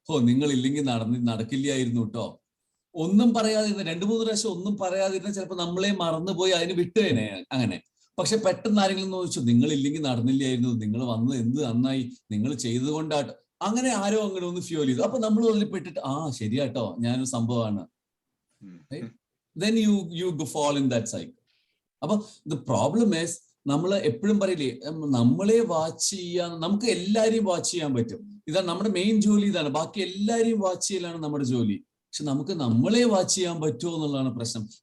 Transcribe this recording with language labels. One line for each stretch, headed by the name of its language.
Malayalam: നിങ്ങൾ ഇല്ലെങ്കിൽ നടക്കില്ലായിരുന്നു കേട്ടോ. ഒന്നും പറയാതിരുന്ന 2-3 പ്രാവശ്യം ഒന്നും പറയാതിരുന്ന ചിലപ്പോൾ നമ്മളെ മറന്നുപോയി അതിന് വിട്ടുതന്നെ അങ്ങനെ. പക്ഷെ പെട്ടെന്ന് ആരെങ്കിലും ചോദിച്ചു, നിങ്ങൾ ഇല്ലെങ്കിൽ നടന്നില്ലായിരുന്നു, നിങ്ങൾ വന്നത് എന്ത് നന്നായി, നിങ്ങൾ ചെയ്തത് കൊണ്ടാട്ടോ, അങ്ങനെ ആരോ അങ്ങനെ ഒന്ന് ഫ്യൂൽ ചെയ്തു. അപ്പൊ നമ്മൾ അതിൽ പെട്ടിട്ട് ശരിയാട്ടോ, ഞാനൊരു സംഭവമാണ്.
English: Then you fall in that cycle.
Malayalam: അപ്പൊ
English: the problem is,
Malayalam: നമ്മൾ എപ്പോഴും പറയില്ലേ, നമ്മളെ വാച്ച് ചെയ്യാൻ, നമുക്ക് എല്ലാരെയും വാച്ച് ചെയ്യാൻ പറ്റും, ഇതാണ് നമ്മുടെ മെയിൻ ജോലി, ഇതാണ്. ബാക്കി എല്ലാരെയും വാച്ച് ചെയ്യലാണ് നമ്മുടെ ജോലി. പക്ഷെ നമുക്ക് നമ്മളെ വാച്ച് ചെയ്യാൻ പറ്റുമോ എന്നുള്ളതാണ് പ്രശ്നം.